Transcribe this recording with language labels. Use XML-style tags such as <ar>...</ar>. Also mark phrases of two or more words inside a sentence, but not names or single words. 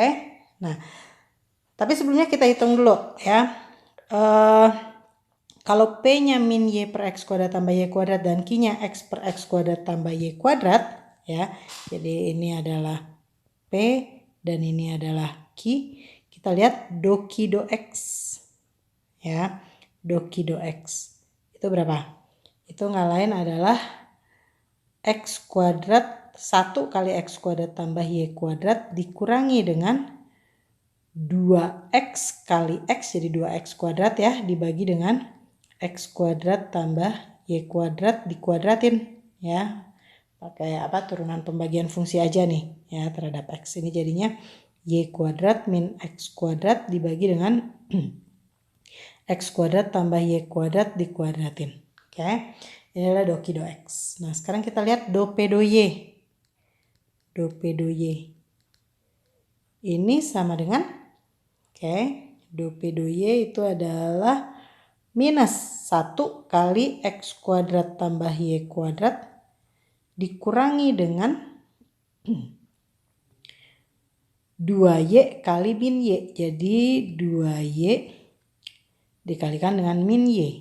<id>Nah, tapi sebelumnya kita hitung dulu ya. Kalau P-nya min y per x kuadrat tambah y kuadrat dan Q-nya x per x kuadrat tambah y kuadrat ya. Jadi ini adalah P dan ini adalah Q. Kita lihat do Q do x ya. Do Q do x itu berapa? Itu nggak lain adalah x kuadrat 1 kali x kuadrat tambah y kuadrat dikurangi dengan 2x kali x, jadi 2x kuadrat ya, dibagi dengan x kuadrat tambah y kuadrat dikuadratin ya. Pakai turunan pembagian fungsi aja nih ya terhadap x. Ini jadinya y kuadrat min x kuadrat dibagi dengan x kuadrat tambah y kuadrat dikuadratin. Oke. Ini adalah do Q do x. Nah, sekarang kita lihat do P do y. Do P do y. Ini sama dengan do P do y itu adalah minus 1 kali x kuadrat tambah y kuadrat dikurangi dengan 2y kali min y. Jadi 2y dikalikan dengan min y.</id>